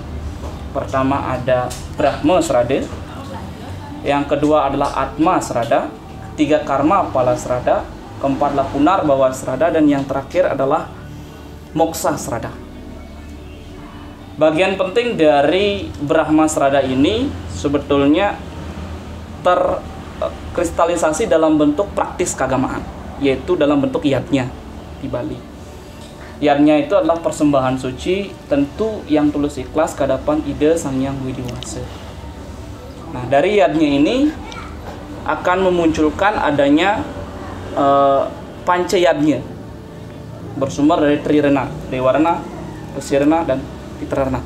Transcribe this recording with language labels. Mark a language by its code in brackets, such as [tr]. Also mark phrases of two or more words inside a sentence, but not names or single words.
[id] Pertama ada Brahma Srada, yang kedua adalah Atma Srada, ketiga Karma Pala Srada, keempat adalah Punarbawa Srada, dan yang terakhir adalah Moksa Srada. Bagian penting dari Brahma Srada ini sebetulnya terkristalisasi dalam bentuk praktis keagamaan, yaitu dalam bentuk yatnya di Bali. Yatnya itu adalah persembahan suci, tentu yang tulus ikhlas ke hadapan ide Sang Hyang Widiwasa. Nah, dari yatnya ini akan memunculkan adanya panca yatnya, bersumber dari Trirena, Dewa Rena, Resi Rena, dan Pitra Rena.